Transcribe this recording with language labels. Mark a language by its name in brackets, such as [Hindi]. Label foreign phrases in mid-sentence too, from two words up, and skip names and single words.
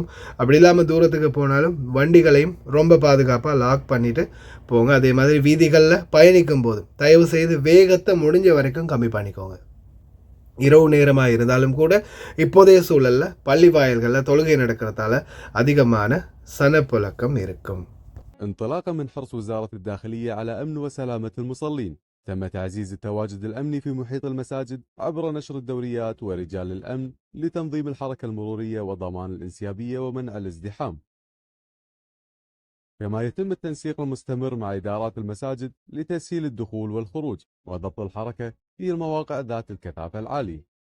[Tamil] அப்படி இல்லாமல் தூரத்துக்கு போனாலும் வண்டிகளையும் ரொம்ப பாதுகாப்பாக லாக் பண்ணிவிட்டு போங்க. அதே மாதிரி வீதிகளில் பயணிக்கும் போது தயவு செய்து வேகத்தை முடிஞ்ச வரைக்கும் கம்மி பண்ணிக்கோங்க. இரவு நேரமாக இருந்தாலும் கூட இப்போதைய சூழலில் பள்ளி வாயில்களில் தொழுகை நடக்கிறதால அதிகமான சனப்புழக்கம் இருக்கும். [Arabic] انطلاقا من حرص وزارة الداخلية على أمن وسلامة المصلين، تم تعزيز التواجد الأمني في محيط المساجد عبر نشر الدوريات ورجال الأمن لتنظيم الحركة المرورية وضمان الانسيابية ومنع الازدحام. كما يتم التنسيق المستمر مع إدارات المساجد لتسهيل الدخول والخروج وضبط الحركة في المواقع ذات الكثافة العالية.